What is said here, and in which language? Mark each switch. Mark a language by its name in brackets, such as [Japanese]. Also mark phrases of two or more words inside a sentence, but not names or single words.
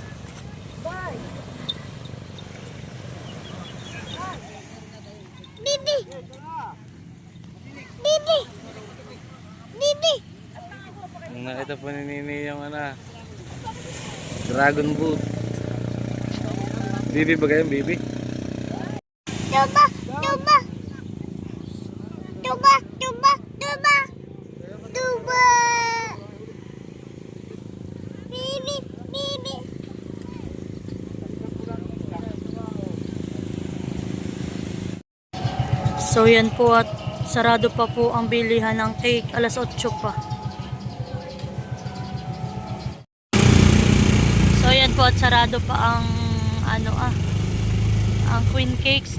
[Filipino] Bibi! Bibi! Bibi! Ang nakita po ni Nini yung dragon boat. Bibi ba kayo, Bibi? Tuba! Tuba! Tuba! Tuba! Tuba! Tuba! Bibi! Bibi! So yan po at sarado pa po ang bilihan ng cake. Alas 8 pa. So yan po at sarado pa ang ang Queen Cakes.